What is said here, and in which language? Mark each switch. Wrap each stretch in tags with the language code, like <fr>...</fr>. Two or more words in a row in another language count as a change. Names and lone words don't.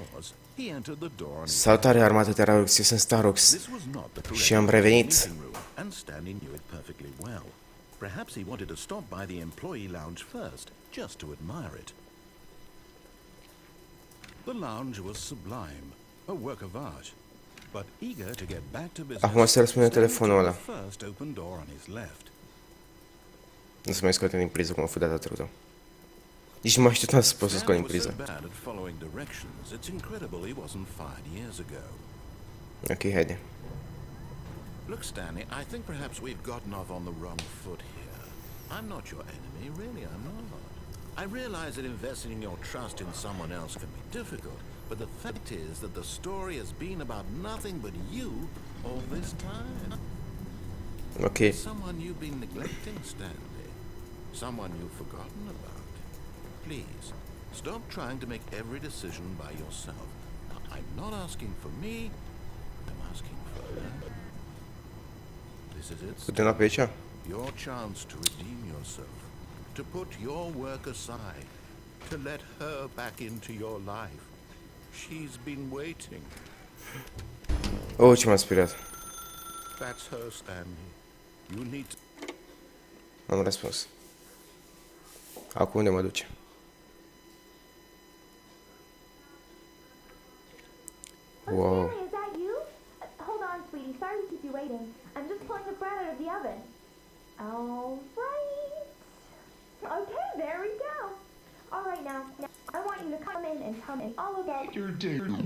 <en>was, he entered the door on his</en> <ro>Salutare, armată Starrux, eu sunt Starrux</ro> <en>This was not the correct</en> <ro>și am revenit.</ro> <en>meeting room, and Stanley knew it perfectly well. Perhaps he wanted to stop by the employee lounge first, just to admire it. The lounge was sublime, a work of art. But eager to get back to business,</en> <ro>Acum să răspunde</ro> <en>Stanley</en> <ro>telefonul ăla.</ro> <en>took the first open door on his left.</en> <ro>Nu să mai scoatem din priză cum a fost data trecută. Nici nu mă așteptam să pot să scot din</ro> <en>Stan was so</en> <ro>priză.</ro> <en>bad at following directions, it's incredible he wasn't fired years ago.</en> <ro>Ok, haide.</ro> <en>Look, Stanley, I think perhaps we've gotten off on the wrong foot here. I'm not your enemy, really, I'm not. I realize that investing your trust in someone else can be difficult, but the fact is that the story has been about nothing but you all this time. Ok. Someone you've been neglecting, Stanley. Someone you've forgotten about. Please, stop trying to make every decision by yourself. I'm not asking for me, I'm asking for her. This is it,</en> <ro>Putem lua pe aici?</ro> <en>your chance to redeem yourself, to put your work aside, to let her back into your life. She's been waiting.</en> <ro>Oh, ce m-a speriat.</ro> <en>That's her, Stanley. You need to...</en> <ro>Am răspuns. Acum unde mă duce?</ro> <en>Wow. Stanley, is that you? Hold on, sweetie. Sorry to keep you waiting. I'm just pulling the bread out of the oven. All right. Okay, there we go. All right, now I want you to come in and tell me all about your day.</en>